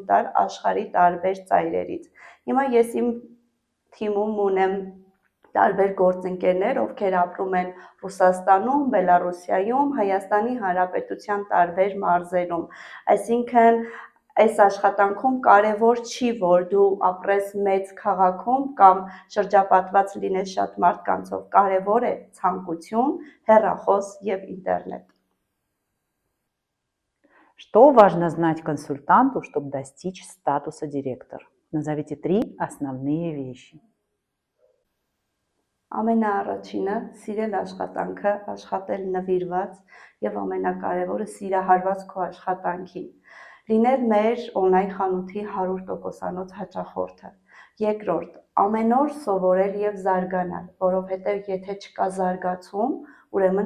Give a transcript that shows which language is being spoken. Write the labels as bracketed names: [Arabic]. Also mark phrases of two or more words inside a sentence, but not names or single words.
[Armenian] տալ աշխարհի տարբեր ծայրերից։ Հիմա ես իմ թիմում ունեմ տարբեր գործընկերներ, ովքեր ապրում են Ռուսաստանում, Բելարուսիայում, Հայաստանի Հանրապետության տարբեր մարզերում։ Այսինքն այս աշխատանքում կարևոր չի, որ դու ապրես մեծ քաղաքում կամ շրջապատված լինես շատ մարդկանցով, կարևոր է ցանկություն, հեռախոս եւ ինտերնետ։ [Russian] Что важно знать консультанту, чтобы достичь статуса директор? Назовите 3 основные вещи. [Armenian] Ամենաառաջինը սիրել աշխատանքը, աշխատել նվիրված եւ ամենակարևորը սիրահարված քո աշխատանքին։ Լինել մեր on-line խանութի 100%-անոց հաճախորդը։ Երկրորդ, ամեն օր սովորել եւ զարգանալ, որովհետեւ եթե չկա զարգացում, ուրեմն